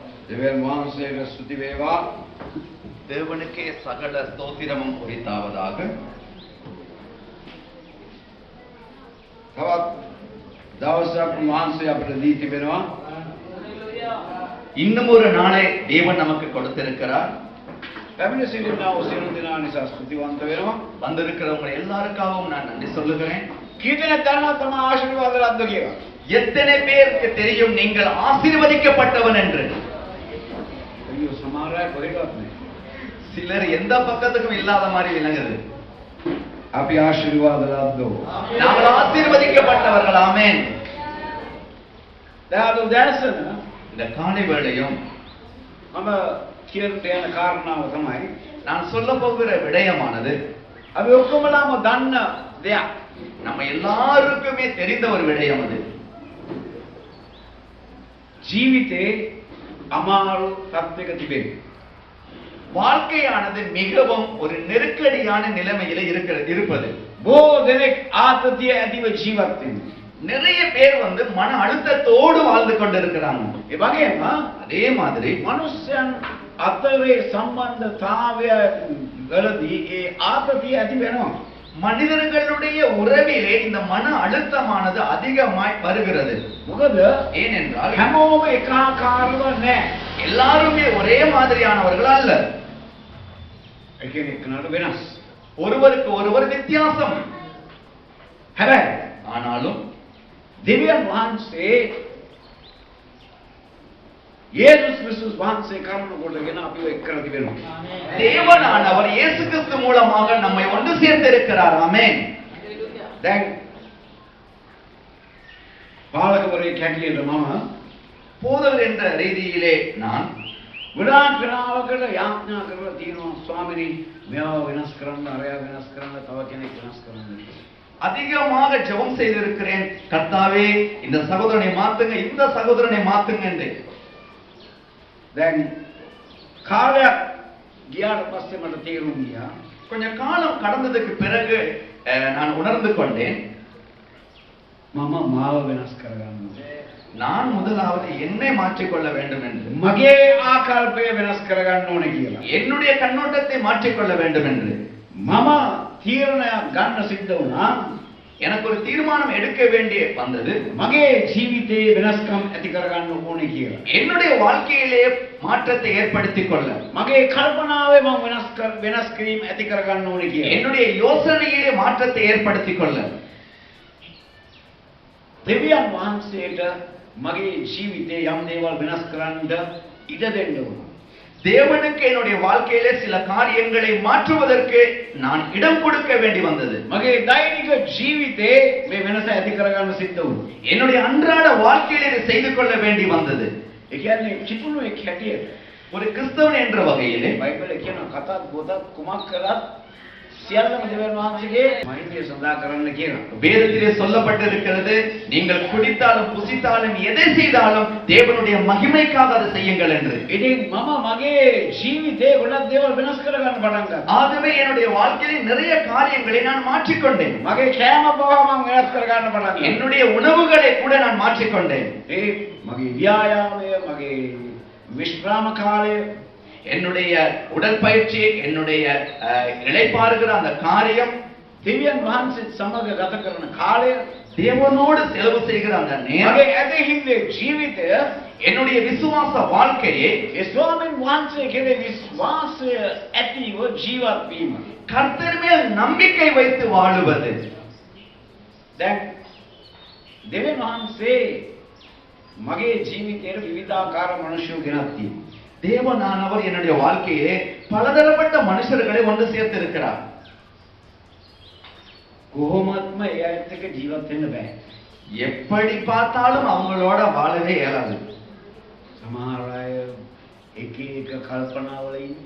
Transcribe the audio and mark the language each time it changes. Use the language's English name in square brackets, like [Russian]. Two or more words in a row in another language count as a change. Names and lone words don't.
[Sinhala] දෙවියන් වහන්සේට ස්තුති වේවා. [Tamil] தேவனுக்கே சகல ஸ்தோத்திரமும் உரித்தாவதாக. [Sinhala] තවත් දවසක් වහන්සේ අපට දී තිබෙනවා. [Tamil] இன்னும் ஒரு நாளை தேவன் நமக்கு கொடுத்திருக்கிறார். [Sinhala] පැමිණ සිටිනා වූ සියලු දෙනා නිසා ස්තුතිවන්ත වෙනවා. [Tamil] வந்திருக்கிறவங்க எல்லாருக்காகவும் நான் நன்றி சொல்லுகிறேன். [Sinhala] කීදෙනෙක් දන්නවා තම ආශිර්වාද ලද්ද කියලා? [Tamil] எத்தனை பேருக்கு தெரியும் நீங்கள் ஆசீர்வதிக்கப்பட்டவன் என்று? [Sinhala] අයියෝ සමහර අය කොහෙවත් නැහැ. [Tamil] சிலர் எந்த பக்கத்துக்கும் இல்லாத மாதிரி விளங்குது. [Sinhala] අපි ආශිර්වාද ලද්දෝ. [Tamil] நாங்கள் ஆசீர்வதிக்கப்பட்டவர்கள். ஆமென். [Sinhala] දැන් අද දැනසන [Tamil] இந்த காலை வேளையும் [Sinhala] මම කියන්න යන කාරණාව තමයි [Tamil] நான் சொல்ல போகிற விடயமானது [Sinhala] අපි ඔක්කොමලාම දන්න දෙයක්. [Tamil] நம்ம எல்லாருக்குமே தெரிந்த ஒரு விடயம் அது. [Sinhala] ජීවිතේ අමාරු තත්ත්වයක තිබෙන. [Tamil] வாழ்க்கையானது மிகவும் ஒரு நெருக்கடியான நிலைமையில இருப்பது. [Sinhala] බොහෝ දෙනෙක් ආතතිය ඇතිව ජීවත් වෙනවා. [Tamil] நிறைய பேர் மன அழுத்தத்தோடு வாழ்ந்து கொண்டிருக்கிறாங்க. [Sinhala] ඒ වගේම [Tamil] அதே மாதிரி [Sinhala] මනුෂ්‍යයන් අතරේ සම්බන්ධතාවය වලදී ඒ ආතතිය ඇති වෙනවා. [Tamil] மனிதர்களுடைய உறவிலே இந்த மன அழுத்தமானது அதிகமாய் வருகிறது. [Sinhala] මොකද [Tamil] ஏனென்றால் [Sinhala] හැමෝම එකාකාරව නැහැ. [Tamil] எல்லாருமே ஒரே மாதிரியானவர்கள் அல்ல. [Sinhala] එකිනෙකනට වෙනස්. [Tamil] ஒருவருக்கு ஒருவர் வித்தியாசம். [Sinhala] හැබැයි [Tamil] ஆனாலும் [Sinhala] දෙවියන් වහන්සේ යේසුස් ක්‍රිස්තුස් වහන්සේ කරුණ කොටගෙන අපිව එක් කර තිබෙනවා. [Tamil] தேவனானவர் இயேசு கிறிஸ்து மூலமாக நம்மை ஒன்று சேர்த்திருக்கிறார். ஆமென். [Sinhala] දැන් පාලකවරයෙක් හැටියට මම [Tamil] போதவர் என்ற ரீதியிலே நான் [Sinhala] ගොඩාක් වෙලාවකට යාඥා කරලා තියෙනවා ස්වාමීනි මෙයාව වෙනස් කරන්න, අරයා වෙනස් කරන්න, තව කෙනෙක් වෙනස් කරන්න. [Tamil] அதிகமாக ஜெபம் செய்திருக்கிறேன். கர்த்தாவே இந்த சகோதரனை மாத்துங்க, இந்த சகோதரனை மாத்துங்க என்று. [Sinhala] දැන් කාලයක් ගියාට පස්සේ මට තේරුම් ගියා [Tamil] கொஞ்சம் காலம் கடந்ததுக்கு பிறகு நான் உணர்ந்து கொண்டேன், [Sinhala] මම මාව වෙනස් කරගන්න ඕනේ. [Tamil] நான் முதலாவது என்னை மாற்றிக்கொள்ள வேண்டும் என்று, [Sinhala] මගේ ආකල්පය වෙනස් කරගන්න ඕනේ කියලා. [Tamil] என்னுடைய கண்ணோட்டத்தை மாற்றிக்கொள்ள வேண்டும் என்று [Sinhala] මම තීරණයක් ගන්න සිද්ධ වුණා. [Tamil] எனக்கு ஒரு தீர்மானம் எடுக்க வேண்டிய வந்தது. [Sinhala] මගේ ජීවිතේ වෙනස්කම් ඇති කරගන්න ඕනේ කියලා. [Tamil] என்னுடைய வாழ்க்கையிலே மாற்றத்தை ஏற்படுத்திக் கொள்ள, [Sinhala] මගේ කල්පනාවේ මම වෙනස් කිරීම ඇති කරගන්න ඕනේ කියලා. [Tamil] என்னுடைய யோசனையிலே மாற்றத்தை ஏற்படுத்திக் கொள்ள [Sinhala] දෙවියන් වහන්සේට මගේ ජීවිතේ යම් දේවල් වෙනස් කරන්න ඉඩ දෙන්න ඕනේ. [Tamil] தேவனுக்கு என்னுடைய வாழ்க்கையிலே சில காரியங்களை மாற்றுவதற்கு நான் இடம் கொடுக்க வேண்டி வந்தது. [Sinhala] මගේ දෛනික ජීවිතේ මේ වෙනස ඇති කරගන්න සිද්ධ වුණා. [Tamil] என்னுடைய அன்றாட வாழ்க்கையிலே இதை செய்து கொள்ள வேண்டி வந்தது. [Sinhala] ඒ කියන්නේ කිතුණුවෙක් හැටියට [Tamil] ஒரு கிறிஸ்தவன் என்ற வகையிலே [Sinhala] බයිබලයේ කියන කතාත් පොතත් කුමක් කරත් සියල්ලම දෙවියන් වහන්සේගේ මහිමය සඳහා කරන්න කියලා. [Tamil] வேதத்திலே சொல்லப்பட்டிருக்கிறது, நீங்கள் குடித்தாலும் புசித்தாலும் எதை செய்தாலும் தேவனுடைய மகிமைக்காக அதை செய்யுங்கள் என்று. [Sinhala] ඉතින් මම මගේ ජීවිතේ ගොඩක් දේවල් වෙනස් කරගන්න පටන් ගත්තා. [Tamil] ஆகவே என்னுடைய வாழ்க்கையிலே நிறைய காரியங்களை நான் மாற்றிக்கொண்டேன். [Sinhala] මගේ කෑම බව මම වෙනස් කරගන්න පටන් ගත්තා. [Tamil] என்னுடைய உணவுகளை கூட நான் மாற்றிக்கொண்டேன். [Sinhala] ඒ මගේ ව්‍යායාමය, මගේ විශ්‍රාම කාලය, [Tamil] என்னுடைய உடற்பயிற்சி, என்னுடைய இளைப்பாறுகிற அந்த காரியம், [Sinhala] දෙවියන් වහන්සේ සමග ගත කරන කාලය, [Tamil] தேவனோடு செலவு செய்கிற அந்த நேரம், [Sinhala] මගේ ඇදහිල්ලේ ජීවිතය, [Tamil] என்னுடைய விசுவாச வாழ்க்கையை [Sinhala] ඒ ස්වාමීන් වහන්සේ කෙරේ විශ්වාසය ඇතිව ජීවත් වීම. [Tamil] கர்த்தர் மேல் நம்பிக்கை வைத்து வாழுவது. [Sinhala] දැන් දෙවියන් වහන්සේ මගේ ජීවිතේට විවිධාකාර මිනිස්සු ගෙනත් තියෙනවා. [Tamil] தேவனானவர் என்னுடைய வாழ்க்கையிலே பலதரப்பட்ட மனுஷர்களை ஒன்று சேர்த்து இருக்கிறார். [Sinhala] කොහොමත්ම ඒ අයත් එක්ක ජීවත් වෙන්න බෑ. [Tamil] எப்படி பார்த்தாலும் அவங்களோட வாழவே இயலாது. [Sinhala] සමහර අය එක එක කල්පනාවල ඉන්නේ.